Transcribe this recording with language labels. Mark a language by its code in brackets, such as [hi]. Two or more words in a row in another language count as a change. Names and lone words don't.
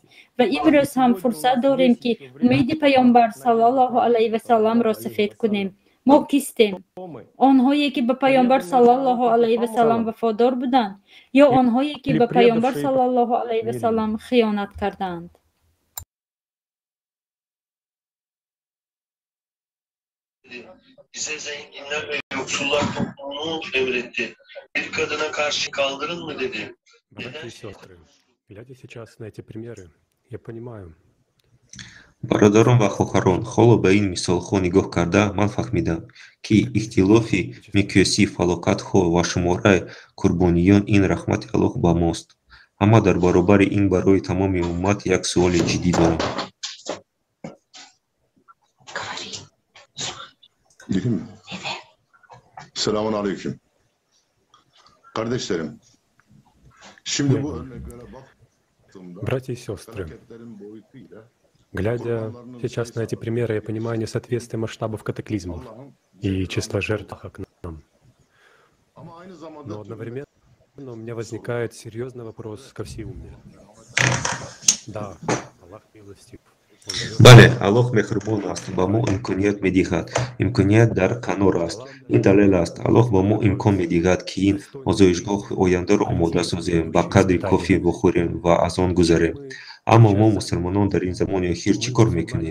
[tg] ва имрӯз ҳам фурсат дорем, ки умеди пайғамбар [ar] صلى الله عليه وسلم [tg] сафед кунем. мо кистем? онҳое, ки ба пайғамбар [ar] صلى الله عليه وسلم [tg] вафодор буданд, ё онҳое, ки ба пайғамбар [ar] صلى الله عليه وسلم [tg] хиёнат карданд? [tr] Bize zenginler ve yoksullar toplumunu emretti. Bir kadına karşı kaldırın mı dedi. [ru] Братья и сестры, глядя сейчас на эти примеры, я понимаю. [tg] Бародарон ва хоҳарон, ҳоло ба ин мисолҳо нигоҳ карда, ман фаҳмидам, ки ихтилофи миқёси фалокатҳо ва шумораи қурбониён ин раҳмати Аллоҳ ба мост. Аммо дар баробари ин барои тамоми уммат як суоли ҷиддӣ дорам. [tr] Değil mi? Selamun aleyküm. Kardeşlerim, şimdi bu örneklere baktığımda [ru] Братья и сестры, глядя сейчас на эти примеры, я понимаю несоответствие масштабов катаклизмов и числа жертв к нам. Но одновременно у меня возникает серьезный вопрос ко всеумию. Да, Аллах милостив. [tg] бале, Аллоҳ меҳрубон аст, ба мо имконият медиҳад. Имконият дар канор аст. Ин далел аст, Аллоҳ ба мо имкон медиҳад, ки ин озоишгоҳи ояндаро омода созем, ба қадри кофӣ бухӯрем ва аз он гузарем. Аммо мо мусулмонон дар ин замони охир чӣ кор мекунем?